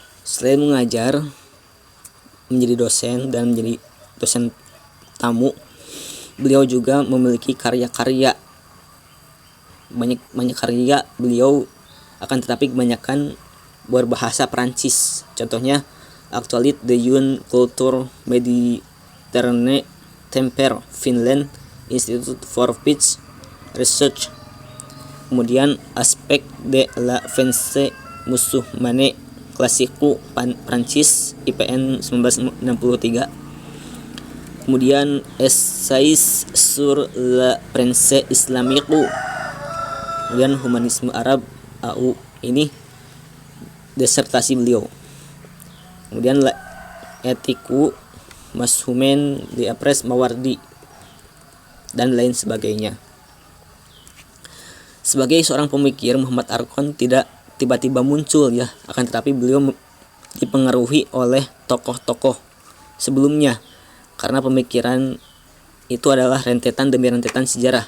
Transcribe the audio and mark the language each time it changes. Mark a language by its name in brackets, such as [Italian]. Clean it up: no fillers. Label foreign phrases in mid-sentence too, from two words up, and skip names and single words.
[Indonesian] Selain mengajar, menjadi dosen dan menjadi dosen tamu, beliau juga memiliki karya-karya, banyak karya beliau, akan tetapi kebanyakan berbahasa Prancis. Contohnya Actualité de une culture méditerranée Temper, Finland, Institute for Peace Research. Kemudian Aspect de la France musulmane Classique Prancis, IPN 1963. Kemudian Essays sur la France islamique. Kemudian Humanisme Arab, AU, ini disertasi beliau. Kemudian Etiku Mashumen di Apres Mawardi dan lain sebagainya. Sebagai seorang pemikir, Muhammad Arkhon tidak tiba-tiba muncul ya, akan tetapi beliau dipengaruhi oleh tokoh-tokoh sebelumnya, karena pemikiran itu adalah rentetan demi rentetan sejarah.